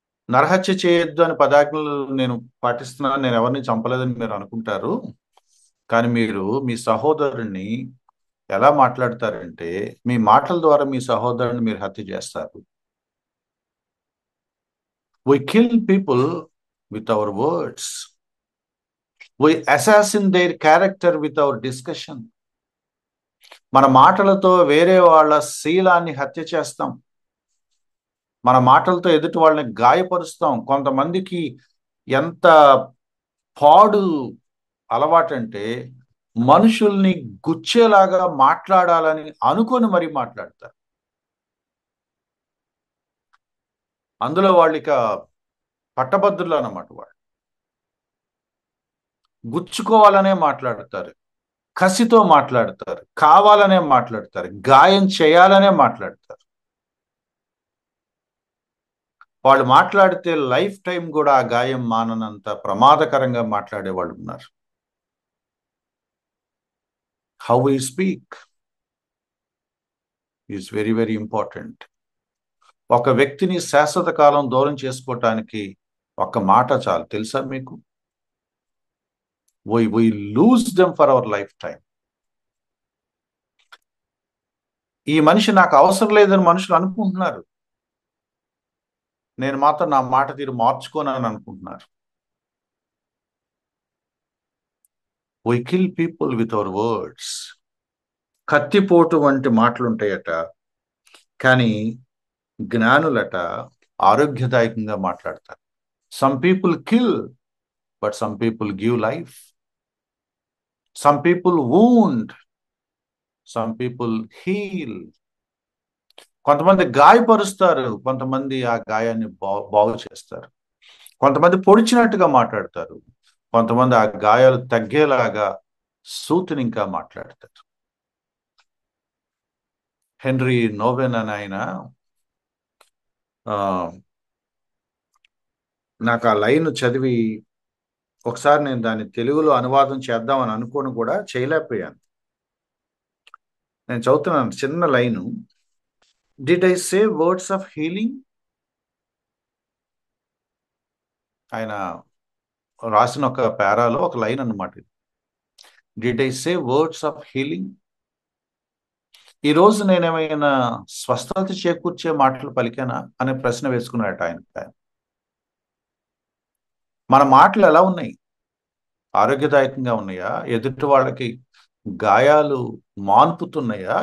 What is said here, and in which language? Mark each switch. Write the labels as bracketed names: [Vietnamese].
[Telugu] నరహత్య చేయొద్దు అని పదాజ్ఞలు నేను పాటిస్తున్నాను, నేను ఎవరిని చంపలేదని మీరు అనుకుంటారు. కానీ మీరు మీ సహోదరుణ్ణి ఎలా మాట్లాడతారంటే, మీ మాటల ద్వారా మీ సహోదరుని మీరు హత్య చేస్తారు. [English] We kill people with our words. We assassinate their character with our discussion. [Telugu] మన మాటలతో వేరే వాళ్ళ శీలాన్ని హత్య చేస్తాం. మన మాటలతో ఎదుటి వాళ్ళని గాయపరుస్తాం. కొంతమందికి ఎంత పాడు అలవాటంటే మనుషుల్ని గుచ్చేలాగా మాట్లాడాలని అనుకొని మరీ మాట్లాడతారు. అందులో వాళ్ళు ఇక పట్టభద్రులు అన్నమాట. వాళ్ళు గుచ్చుకోవాలనే మాట్లాడతారు, కసితో మాట్లాడతారు, కావాలనే మాట్లాడతారు, గాయం చేయాలనే మాట్లాడతారు. వాళ్ళు మాట్లాడితే లైఫ్ టైం కూడా ఆ గాయం మాననంత ప్రమాదకరంగా మాట్లాడే వాళ్ళు ఉన్నారు. [English] How we speak is very very important. [Telugu] ఒక వ్యక్తిని శాశ్వత కాలం దూరం చేసుకోవటానికి ఒక్క మాట చాలు. తెలుసా మీకు? [English] we lose them for our lifetime. [Telugu] ఈ మనిషి నాకు అవసరం లేదని మనుషులు అనుకుంటున్నారు. నేను మాత్రం నా మాట తీరు మార్చుకోనని అనుకుంటున్నారు. [English] We kill people with our words. [Telugu] కత్తిపోటు వంటి మాటలు ఉంటాయట, కానీ జ్ఞానులట ఆరోగ్యదాయకంగా మాట్లాడతారు. [English] Some people kill, but some people give life. Some people wound, some people heal. [Telugu] కొంతమంది గాయపరుస్తారు, కొంతమంది ఆ గాయాన్ని బాగు చేస్తారు. కొంతమంది పొడిచినట్టుగా మాట్లాడతారు, కొంతమంది ఆ గాయాలు తగ్గేలాగా సూటిని ఇంకా మాట్లాడతారు. హెన్రీ నోవెన్ అని ఆయన నాకు ఆ లైన్ చదివి ఒకసారి నేను దాన్ని తెలుగులో అనువాదం చేద్దామని అనుకోని కూడా చేయలేకపోయాను. నేను చదువుతున్నాను చిన్న line. [English] Did I say words of healing? [Telugu] ఆయన రాసిన ఒక పేరాలో ఒక లైన్ అన్నమాట. [English] Did I say words of healing? [Telugu] ఈరోజు నేనేమైనా స్వస్థత చేకూర్చే మాటలు పలికానా అనే ప్రశ్న వేసుకున్నాడు ఆయన. మన మాటలు ఎలా ఉన్నాయి? ఆరోగ్యదాయకంగా ఉన్నాయా? ఎదుటి వాళ్ళకి గాయాలు మాన్పుతున్నాయా?